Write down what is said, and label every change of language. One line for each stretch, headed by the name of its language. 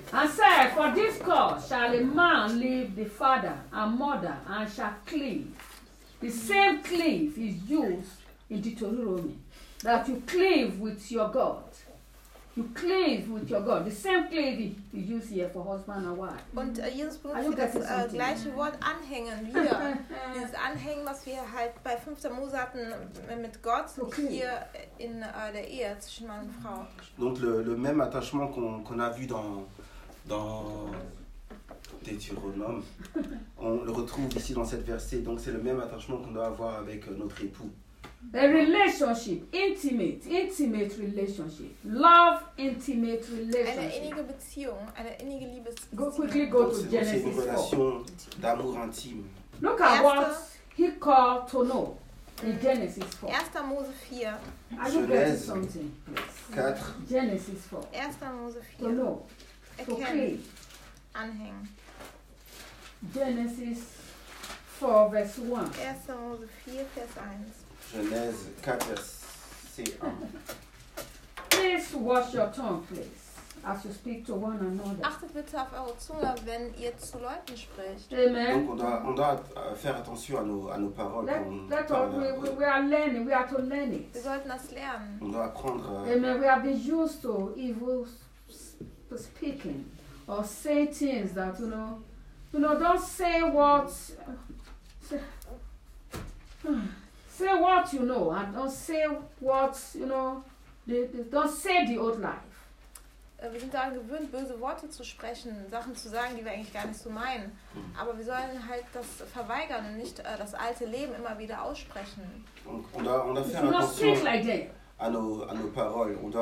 English: And say, for this cause shall a man leave the father and mother and shall cleave. The same cliff is used in Deuteronomy, that you cleave with your God. You cleave with your God. The same cleave you use here for husband and wife.
German: Und Jesus benutzt das gleiche Wort anhängen wieder. Dieses Anhängen, was wir halt bei 5. Mose hatten mit Gott, okay. Hier in der Ehe zwischen Mann und Frau.
French: Donc le même attachement qu'on a vu dans Deutéronome, on le retrouve ici dans cette verset. Donc c'est le même attachement qu'on doit avoir avec notre époux.
English: A relationship, intimate relationship, love, intimate relationship.
German: Eine innige Beziehung, eine innige Liebesbeziehung.
English: Go quickly, go to Genesis 4.
French: C'est une relation d'amour intime.
English: Look at what he called to know in Genesis 4.
German: 1. Mose 4.
English: Are you getting something? Yes. 4. Genesis 4.
German: 1. Mose 4.
English: To know.
German: Erkennen. Anhängen.
English: Genesis 4, verse 1.
German: 1. Mose 4, Vers 1.
French: Genèse 4, verset 1.
English: Please wash your tongue, please, as you speak to one another.
German: Achtet bitte auf eure Zunge, wenn ihr zu Leuten spricht.
English: Amen.
French: Donc on doit faire attention à nos paroles.
English: We are learning, we are to learn it.
German: Wir sollten das lernen.
French: On doit apprendre.
English: Amen. We have been used to evil speaking or say things that, you know, don't say what. Say what you know and don't say what you know. Don't say the old life.
German: wir sind daran gewöhnt, böse Worte zu sprechen, Sachen zu sagen, die wir eigentlich gar nicht so meinen. Aber wir sollen halt das verweigern und nicht das alte Leben immer wieder aussprechen. Und da
French: faire attention à nos paroles.